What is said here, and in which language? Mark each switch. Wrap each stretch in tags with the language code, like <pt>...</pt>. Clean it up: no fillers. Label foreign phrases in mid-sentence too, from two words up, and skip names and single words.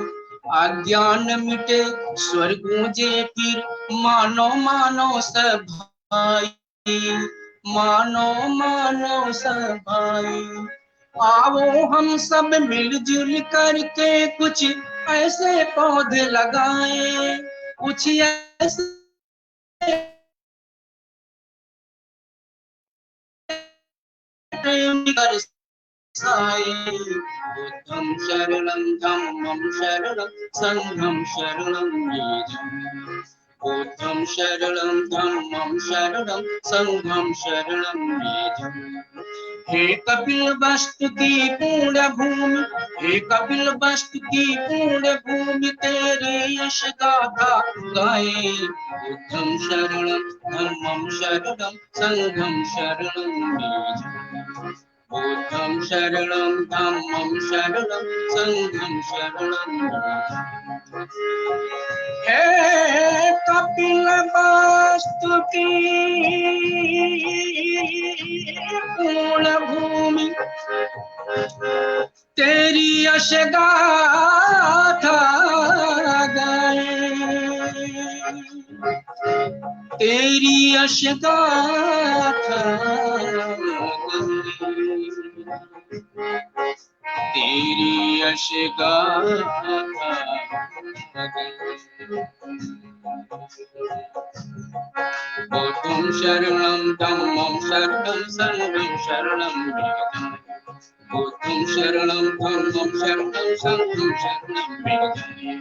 <hi>अज्ञान मिटे स्वर गूंजे फिर मानो मानो सब भाई, मानो मानो सब भाई। आओ हम सब मिलजुल करके कुछ ऐसे पौधे लगाए, कुछ ऐसे</hi> <pi>बुद्धं शरणं धम्मं शरणं संघं शरणं</pi> <hi>मे जाय।</hi> <pi>बुद्धं शरणं धम्मं शरणं संघं शरणं</pi> <hi>मे जाय। हे कपिल वस्तु की पूर्ण भूमि, हे कपिल वस्तु की पूर्ण भूमि तेरी यश गाथा गाए।</hi> <pi>बुद्धं शरणं धम्मं शरणं संघं शरणं</pi> <hi>मे जाय।</hi> <pi>बुद्धं शरणं धम्मं शरणं संघं शरणं</pi> <hi>मे जाय। हे कपिल वस्तु की पूर्ण भूमि तेरी यश गाथा गाए, तेरी यश गाथा तेरी यश गाथा।</hi> <pi>बुद्धं शरणं धम्मं शरणं संघं शरणं</pi> <hi>मे जाय।</hi> <pi>बुद्धं शरणं धम्मं शरणं संघं शरणं</pi> <hi>मे जाय।</hi>